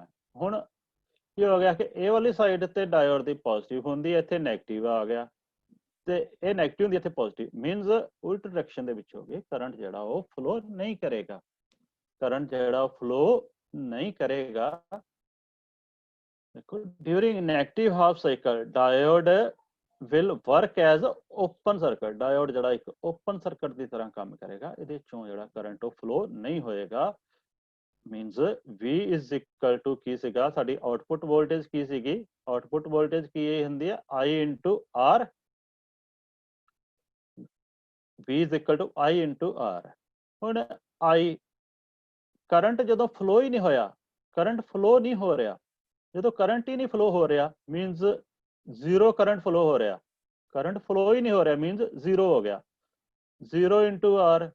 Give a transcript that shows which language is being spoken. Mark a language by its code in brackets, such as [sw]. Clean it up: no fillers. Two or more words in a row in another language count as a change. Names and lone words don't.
[pa] ਹੁਣ ਕੀ ਹੋ ਗਿਆ ਕਿ ਇਹ ਵਾਲੀ ਸਾਈਡ ਤੇ ਡਾਇਓਡ ਦੀ ਪੋਜ਼ਿਟਿਵ ਹੁੰਦੀ ਹੈ, ਇੱਥੇ ਨੈਗੇਟਿਵ ਆ ਗਿਆ ਤੇ ਇਹ ਨੈਗੇਟਿਵ ਹੁੰਦੀ ਇੱਥੇ ਪੋਜ਼ਿਟਿਵ, ਮੀਨਸ ਉਲਟ ਡਾਇਰੈਕਸ਼ਨ ਦੇ ਵਿੱਚ ਹੋ ਗਈ। ਕਰੰਟ ਜਿਹੜਾ ਉਹ ਫਲੋ ਨਹੀਂ ਕਰੇਗਾ, ਕਰੰਟ ਜਿਹੜਾ ਫਲੋ ਨਹੀਂ ਕਰੇਗਾ। [en] ਦੇਖੋ during negative half cycle diode will work as open circuit, [pa] ਡਾਇਓਡ ਜਿਹੜਾ ਇੱਕ [en] open circuit [pa] ਦੀ ਤਰ੍ਹਾਂ ਕੰਮ ਕਰੇਗਾ, ਇਹਦੇ ਚੋਂ ਜਿਹੜਾ ਕਰੰਟ ਉਹ ਫਲੋ ਨਹੀਂ ਹੋਏਗਾ। ਮੀਨਸ [en] V is equal to [pa] ਕੀ ਸੀਗਾ ਸਾਡੀ [en] output voltage [pa] ਕੀ ਸੀਗੀ, [en] output voltage [pa] ਕੀ ਹੁੰਦੀ ਹੈ [en] I into R, V is equal to I into R। [pa] ਹੁਣ I ਕਰੰਟ ਜਦੋਂ ਫਲੋ ਹੀ ਨਹੀਂ ਹੋਇਆ, [en] current flow [pa] ਨਹੀਂ ਹੋ ਰਿਹਾ, ਜਦੋਂ ਕਰੰਟ ਹੀ ਨਹੀਂ ਫਲੋ ਹੋ ਰਿਹਾ [en] means zero current flow [pa] ਹੋ ਰਿਹਾ, [en] current flow [pa] ਹੀ ਨਹੀਂ ਹੋ ਰਿਹਾ [en] means zero [pa] ਹੋ ਗਿਆ, 0 [en] into R।